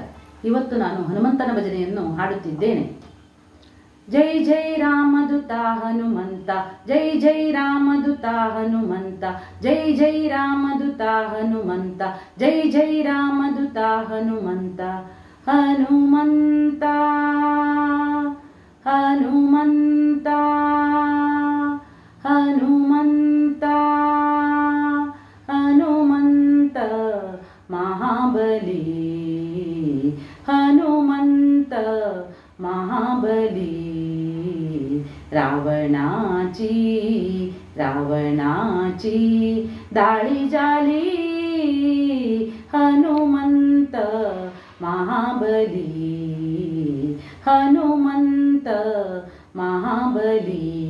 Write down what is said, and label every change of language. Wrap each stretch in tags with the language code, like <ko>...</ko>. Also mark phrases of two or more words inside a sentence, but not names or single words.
<kn>ಇವತ್ತು ನಾನು ಹನುಮಂತನ ಭಜನೆಯನ್ನು ಹಾಡುತ್ತಿದ್ದೇನೆ. ಜೈ ಜೈ ರಾಮದೂತ ಹನುಮಂತ, ಜೈ ಜೈ ರಾಮದೂತ ಹನುಮಂತ, ಜೈ ಜೈ ರಾಮದೂತ ಹನುಮಂತ, ಜೈ ಜೈ ರಾಮದೂತ ಹನುಮಂತ. ಹನುಮಂತ ಹನುಮಂತ ಹನುಮಂತ ಹನುಮಂತ</kn> <mr>महाबली, हनुमंत महाबली. रावणाची दाळी जाली, हनुमंत महाबली, हनुमंत महाबली.</mr>